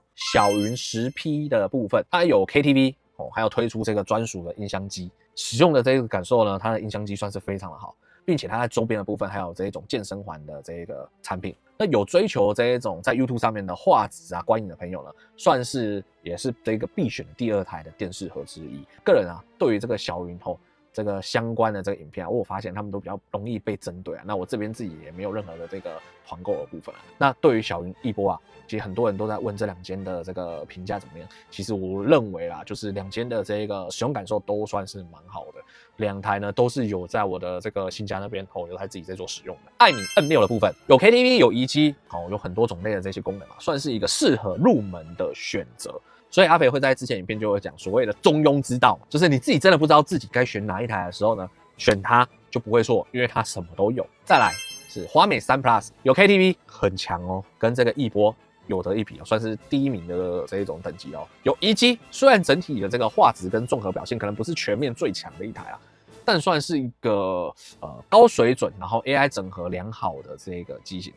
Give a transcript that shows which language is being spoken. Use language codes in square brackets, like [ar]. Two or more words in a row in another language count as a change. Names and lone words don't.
[zh] 小雲10P 的部分，它有 KTV 還有推出這個專屬的音箱機，使用的這個感受呢，它的音箱機算是非常的好，並且它在周邊的部分還有這一種健身環的這個產品。那有追求這一種在 YouTube 上面的畫質觀影的朋友呢，算是也是這個必選的第2台的電視盒之一。個人對於這個小雲這個相關的這個影片我發現他們都比較容易被針對那我這邊自己也沒有任何的這個團購的部分那對於小雲翼博其實很多人都在問這2間的這個評價怎麼樣。其實我認為就是2間的這個使用感受都算是蠻好的。2台呢都是有在我的這個新家那邊有在自己在做使用的。艾米 M6 的部分有 KTV 有移機有很多種類的這些功能算是一個適合入門的選擇。所以阿肥會在之前影片就會講所謂的中庸之道，就是你自己真的不知道自己該選哪一台的時候呢，選它就不會錯，因為它什麼都有。再來是華美3 Plus 有 KTV 很強跟這個翼博有得一比算是第1名的這一種等級有移機，雖然整體的這個畫質跟綜合表現可能不是全面最強的一台但算是一個高水準，然後 AI 整合良好的這個機型。